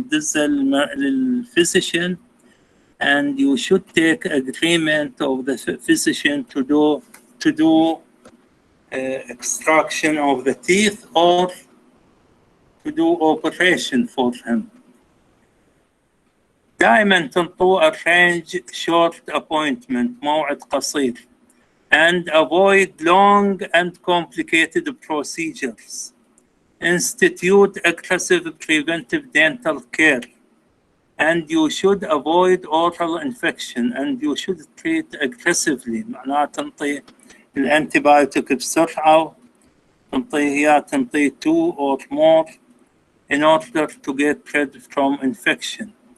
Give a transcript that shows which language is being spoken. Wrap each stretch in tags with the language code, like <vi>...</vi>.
<en>This is physician, and you should take agreement of the physician to do extraction of the teeth or to do operation for him.</en> <ar>دائما تنطوا</ar> <en>arrange short appointment,</en> <ar>موعد قصير,</ar> <en>and avoid long and complicated procedures. Institute aggressive preventive dental care, and you should avoid oral infection, and you should treat aggressively.</en> <ar>معناها تنطي الانتيبيوتيك بسرعة، تنطي</ar> <en>2 or more in order to get rid from infection.</en>